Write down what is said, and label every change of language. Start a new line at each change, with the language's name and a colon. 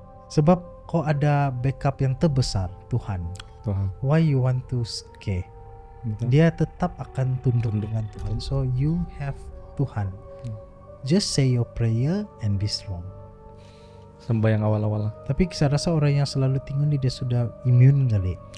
Malay: Sebab kau ada backup yang terbesar, Tuhan.
English: Why you want to scare?
Malay: Dia tetap akan tunduk dengan Tuhan.
English: So you have Tuhan. Just say your prayer and be strong.
Malay: Sembahyang awal-awal. Tapi saya rasa orang yang selalu tinggal ni dia sudah immune kali.